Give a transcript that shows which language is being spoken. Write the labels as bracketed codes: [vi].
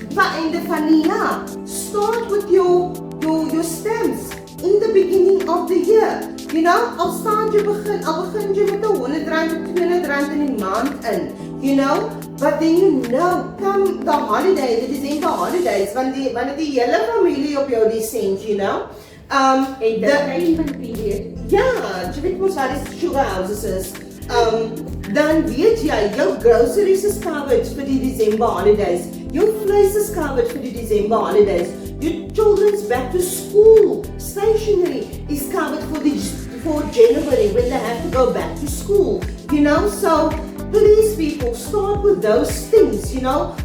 [af] By einde van die jaar, [en] start with your stamps in the beginning of the year. [af] You know, al begin jy met 100 rand of 200 rand in die maand in. [en] You know, but then you know, come the holiday, the December holidays, [af] wanneer die hele familie op jou [en] descend, you know. Entertainment period. [af] Ja, jy weet mos waar die sugar houses is. Dan weet jy, jou groceries is covered vir die December holidays. Jou vleis is covered vir die December holidays. [en] Your children's back to school stationery is covered for January when they have to go back to school. You know, so please people, start with those things, you know.